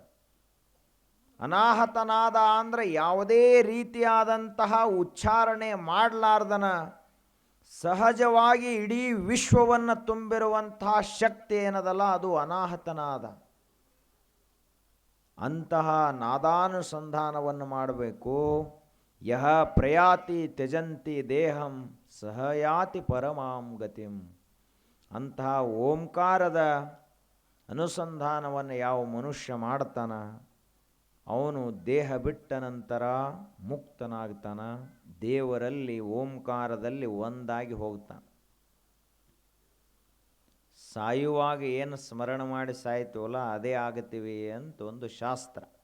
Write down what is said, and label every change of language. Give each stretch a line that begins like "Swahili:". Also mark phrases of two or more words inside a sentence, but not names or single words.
Kannada: ಅನಾಹತನಾದ ಅಂದರೆ ಯಾವುದೇ ರೀತಿಯಾದಂತಹ ಉಚ್ಚಾರಣೆ ಮಾಡಲಾರ್ದನ ಸಹಜವಾಗಿ ಇಡೀ ವಿಶ್ವವನ್ನು ತುಂಬಿರುವಂತಹ ಶಕ್ತಿ ಏನದಲ್ಲ ಅದು ಅನಾಹತನಾದ. ಅಂತಹ ನಾದಾನುಸಂಧಾನವನ್ನು ಮಾಡಬೇಕು.
Sanskrit: ಯಹ ಪ್ರಯಾತಿ ತ್ಯಜಂತಿ ದೇಹಂ ಸಹಯಾತಿ ಪರಮಾಂ ಗತಿಂ.
Kannada: ಅಂತಹ ಓಂಕಾರದ ಅನುಸಂಧಾನವನ್ನು ಯಾವ ಮನುಷ್ಯ ಮಾಡ್ತಾನ ಅವನು ದೇಹ ಬಿಟ್ಟ ನಂತರ ಮುಕ್ತನಾಗ್ತಾನ, ದೇವರಲ್ಲಿ ಓಂಕಾರದಲ್ಲಿ ಒಂದಾಗಿ ಹೋಗ್ತಾನೆ. ಸಾಯುವಾಗ ಏನು ಸ್ಮರಣ ಮಾಡಿ ಸಾಯ್ತೀವಲ್ಲ ಅದೇ ಆಗತ್ತೀವಿ ಅಂತ ಒಂದು ಶಾಸ್ತ್ರ.